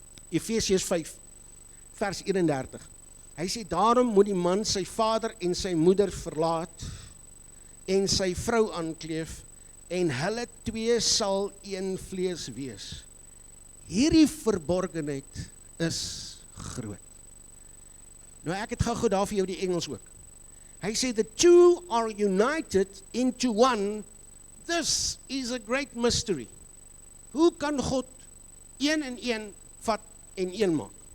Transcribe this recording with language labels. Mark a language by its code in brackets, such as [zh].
[af] Efesiërs 5, vers 31, hy sê, daarom moet die man sy vader en sy moeder verlaat, en sy vrou aankleef, en hulle twee sal een vlees wees. Hierdie verborgenheid is groot. Nou ek het gou daar vir jou die Engels ook. Hy sê, [en] the two are united into one. This is a great mystery. [af] Hoe kan God een en een vat en een maak?